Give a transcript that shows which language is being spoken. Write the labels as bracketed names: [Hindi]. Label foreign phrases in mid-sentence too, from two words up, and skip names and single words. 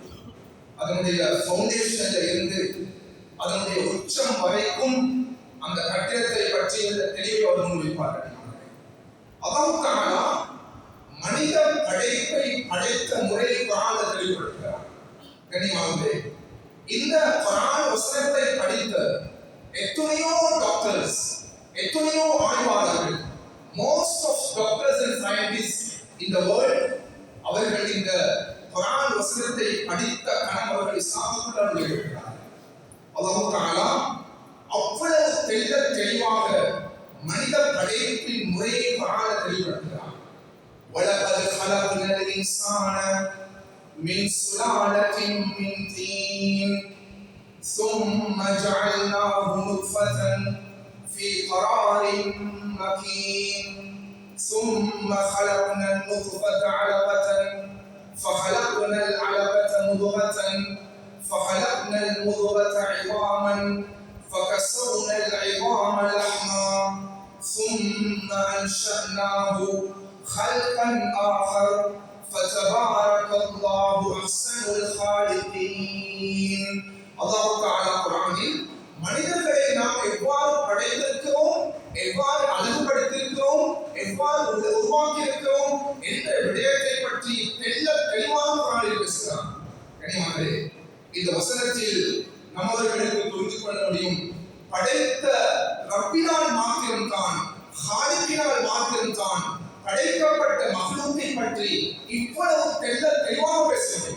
[Tamil] அதனுடைய ஃபவுண்டேஷன்ல இருந்து அதனுடைய உச்சம் வரைக்கும் அந்த கட்டிடத்தை பற்றியுள்ள தெளிவை அவர் முன்வைப்பார்கள். அல்லாஹ் தஆலா மனித படைப்பை படைத்த முறை குர்ஆன்ல தெளிவுபடுத்துகிறார். கண்ணியமானவர்களே, இந்த குர்ஆன் வசனத்தை படித்த எத்தனையோ டாக்டர்ஸ், எத்தனையோ ஆய்வாளர்கள், [English] most of doctors and scientists in the world, [Tamil] அவர்கள் இந்த குர்ஆன் வசனத்தை படித்த கணம் அவர்கள் இஸ்லாமுக்குள் நுழைகிறார்கள். அல்லாஹ் தஆலா அவ்வளவு தெளிவாக மனித படைப்பின் முறையை குர்ஆன்ல தெளிவுபடுத்துகிறார். [Arabic] وَلَقَدْ خَلَقْنَا الْإِنسَانَ مِنْ سُلَالَةٍ مِنْ طِينٍ ثُمَّ جَعَلْنَاهُ نُطْفَةً فِي قَرَارٍ مَكِينٍ ثُمَّ خَلَقْنَا النُّطْفَةَ عَلَقَةً فَخَلَقْنَا الْعَلَقَةَ مُضْغَةً فَخَلَقْنَا الْمُضْغَةَ عِظَامًا فَكَسَوْنَا الْعِظَامَ لَحْمًا ثُمَّ أَنشَأْنَاهُ خلقا آخر فتبارك الله أحسن الخالقين. [Tamil] அல்லாஹ் தஆலா குர்ஆனில் மனிதர்களை நாம் எவ்வாறு படைத்திருக்கிறோம், எவ்வாறு அழகுபடுத்தியிருக்கிறோம், எவ்வாறு உருவாக்கியிருக்கிறோம் என்ற விடயத்தை பற்றி தெளிவாக குர்ஆனில் பேசுகிறார். கண்ணியமானவர்களே, இந்த வசனத்தில் நம்மவர்களுக்கு புரிந்து கொள்ள முடியும், படைத்த ரப்பினால் மாத்திரம்தான், ஹாலிக்கினால் மாத்திரம்தான் படைக்கப்பட்ட மக்லூக்கை பற்றி இவ்வளவு தெளிவாக பேசுகிறேன்.